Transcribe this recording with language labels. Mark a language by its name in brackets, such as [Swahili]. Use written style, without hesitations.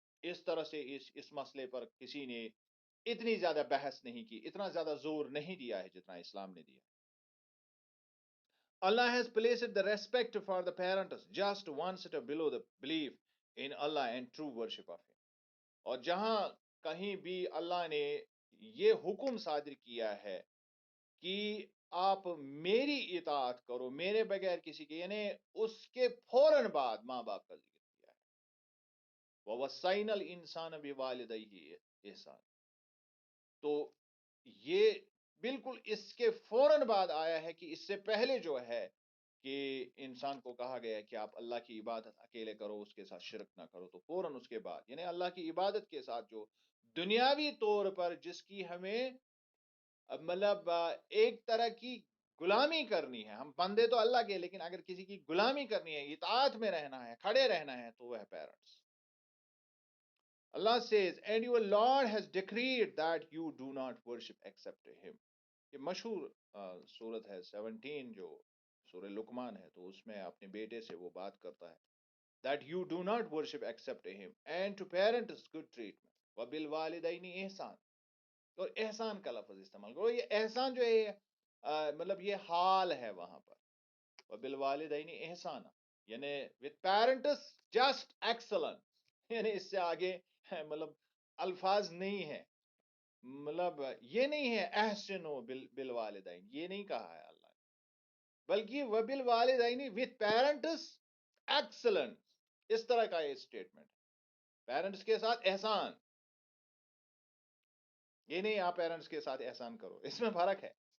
[Urdu] اس طرح سے اس مسئلے پر کسی نے اتنی زیادہ بحث نہیں کی، اتنا زیادہ زور نہیں دیا ہے جتنا اسلام نے دیا. [English] Allah has placed the respect for the parents just one step below the belief in Allah and true worship of Him. [Urdu] اور جہاں کہیں بھی اللہ نے یہ حکم صادر کیا ہے کہ آپ میری اطاعت کرو میرے بغیر کسی کے، یعنی اس کے فوراً بعد ماں باپ کا ذکر کیا ہے. [Arabic] وَوَصَّيْنَا الْإِنسَانَ بِوَالِدَيْهِ إِحْسَانًا. [Urdu] تو یہ بالکل اس کے فوراً بعد آیا ہے کہ اس سے پہلے جو ہے کہ انسان کو کہا گیا ہے کہ آپ اللہ کی عبادت اکیلے کرو، اس کے ساتھ شرک نہ کرو. تو فوراً اس کے بعد یعنی اللہ کی عبادت کے ساتھ جو دنیاوی طور پر جس کی ہمیں مطلب ایک طرح کی غلامی کرنی ہے، ہم بندے تو اللہ کے، لیکن اگر کسی کی غلامی کرنی ہے، اطاعت میں رہنا ہے، کھڑے رہنا ہے، تو وہ ہے parents. [English] Allah says, and your Lord has decreed that you do not worship except Him. [Urdu] یہ مشہور سورت ہے 17 جو سورہ لقمان ہے، تو اس میں اپنے بیٹے سے وہ بات کرتا ہے [English] that you do not worship except Him and to parents good treatment [Arabic] وبالوالدین احسان. [Urdu] اور احسان کا لفظ استعمال کرو. یہ احسان جو ہے مطلب یہ حال ہے وہاں پر. [Arabic] وبالوالدین احسان [English] یعنی with parents just excellence. [Urdu] یعنی اس سے آگے مطلب الفاظ نہیں ہے. مطلب یہ نہیں ہے [Arabic] احسنو بالوالدین، [Urdu] یہ نہیں کہا ہے اللہ نے، بلکہ [Arabic] وبالوالدین [English] with parents excellence. [Urdu] اس طرح کا یہ اسٹیٹمنٹ ہے. پیرنٹس کے ساتھ احسان، یہ نہیں آپ پیرنٹس کے ساتھ احسان کرو. اس میں فرق ہے.